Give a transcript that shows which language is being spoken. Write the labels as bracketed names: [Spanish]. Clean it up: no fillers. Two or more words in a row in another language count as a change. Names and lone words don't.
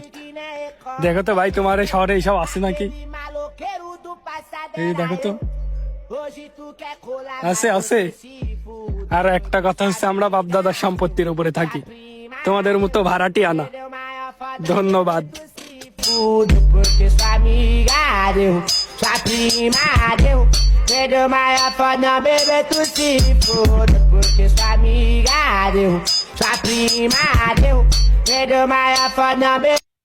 [Bangla] দেখো তো ভাই, তোমার এই শহরে এইসব আছে নাকি? এই দেখো তো, আছে আছে। আর একটা কথা হচ্ছে, আমরা বাপ দাদার সম্পত্তির উপরে থাকি, তোমাদের মতো ভাড়াটি আনা। ধন্যবাদ। [Portuguese] Tudo porque sua amiga deu, sua prima deu. Perdeu maior pra não beber, tu se foda. Porque sua amiga deu, sua prima deu. Perdeu maior pra não beber.